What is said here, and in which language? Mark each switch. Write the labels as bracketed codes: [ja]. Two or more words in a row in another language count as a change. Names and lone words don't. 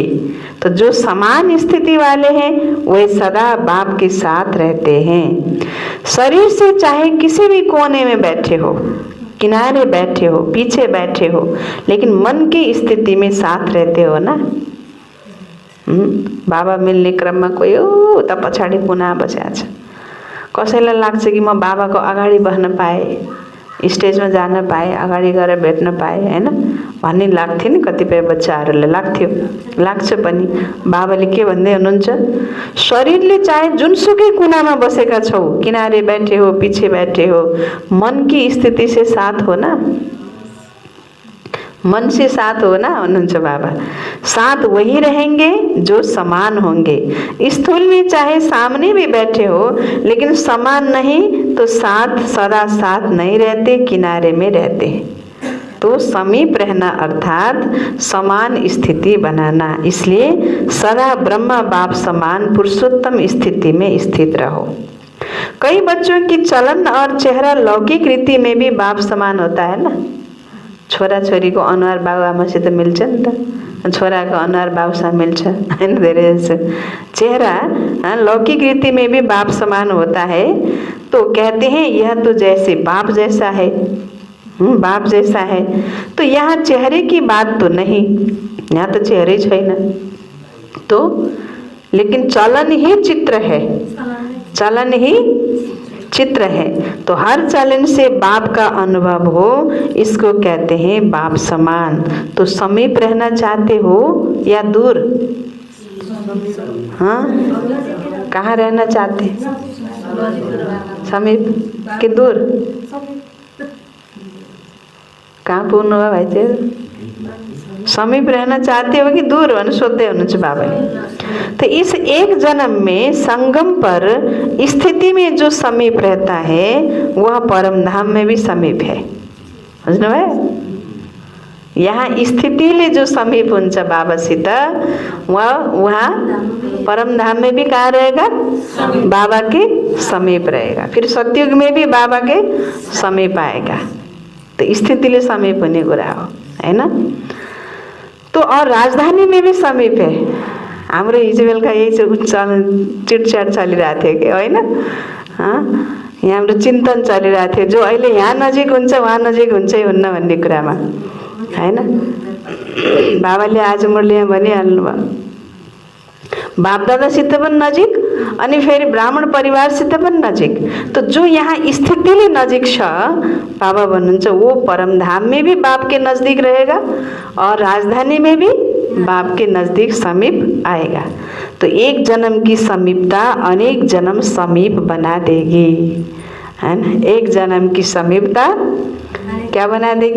[hi] तो जो समान स्थिति वाले हैं वे सदा बाप के साथ रहते हैं। शरीर से चाहे किसी भी कोने में बैठे हो, किनारे बैठे हो, पीछे बैठे हो, लेकिन मन की स्थिति में साथ रहते हो ना। [ne] बाबा मिल्ने क्रममा कोही उता पछाडि पुनः बसेको छ। कसैलाई लाग्छ कि म बाबाको अगाडि बस्न पाएँ, स्टेजमा जान पाएँ, अगाडि गएर भेट्न पाएँ हैन भन्ने लाग्थ्यो नि। कतिपय बच्चाहरूलाई लाग्छ पनि। बाबाले के भन्दै हुनुहुन्छ, शरीरले चाहे जुनसुकै कुनामा बसेका छौ, [hi] किनारे बैठे हो, पीछे बैठे हो, मन की स्थिति से साथ हो ना, मन से साथ हो ना [ne] भन्नुहुन्छ बाबा। [hi] साथ वही रहेंगे जो समान होंगे। स्थूल में चाहे सामने भी बैठे हो, लेकिन समान नहीं तो साथ सदा साथ नहीं रहते, किनारे में रहते। तो समीप रहना अर्थात समान स्थिति बनाना। इसलिए सदा ब्रह्मा बाप समान पुरुषोत्तम स्थिति में स्थित रहो। कई बच्चों की चलन और चेहरा लौकिक रीति में भी बाप समान होता है ना। [ne] छोरा छोरीको अनुहार बाबुआमासित मिल्छ नि त, छोराको अनुहार बाबुसँग मिल्छ हैन। धेरै जसो [hi] चेहरा लौकिक रीति में भी बाप समान होता है। तो कहते हैं यह तो जैसे बाप जैसा है, बाप जैसा है। तो यहाँ चेहरे की बात तो नहीं, यहाँ तो चेहरे छैन तो, लेकिन चलन ही चित्र है, चलन ही चित्र है। तो हर चलन से बाप का अनुभव हो, इसको कहते हैं बाप समान। तो समीप रहना चाहते हो या दूर? हाँ, कहाँ रहना चाहते? [ne] समीप कि दूर? कहाँ पुग्नु भयो भाइ चाहिँ? [hi] समीप रहना चाहते हो कि दूर [ne] भनेर सोध्दै हुनुहुन्छ बाबाले। [hi] तो इस एक जन्म में संगम पर स्थिति में जो समीप रहता है वह परम धाम में भी समीप है। [ne] बुझ्नु भयो? यहाँ स्थितिले जो समीप हुन्छ बाबासित [hi] वहाँ परम धाम में भी कहाँ रहेगा? बाबा के समीप रहेगा। फिर सतयुग में भी बाबा के समीप आएगा। [ne] तो स्थितिले समीप हुने कुरा हो हैन। [hi] तो और राजधानी में भी समीप है। [ne] हाम्रो हिजो बेलुका यही चिटचाट चलिरहेको थियो कि होइन? यहाँ हाम्रो चिन्तन चलिरहेको थियो, जो अहिले यहाँ नजिक हुन्छ वहाँ नजिक हुन्छै हुन्न भन्ने कुरामा हैन। बाबाले आज मुरलीमा भनिहाल्नु भयो, बापदादासित पनि नजिक अनि फेरि ब्राह्मण परिवारसित पनि नजिक। [hi] तो [ne] जो यहाँ स्थितिले नजिक छ, बाबा भन्नुहुन्छ [hi] वो परम धाम में भी बाप के नजदीक रहेगा और राजधानी में भी बाप के नजदीक समीप आएगा। तो एक जन्म की समीपता अनेक जन्म समीप बना देगी, है ना। एक जन्म की समीपता क्या बना देगी?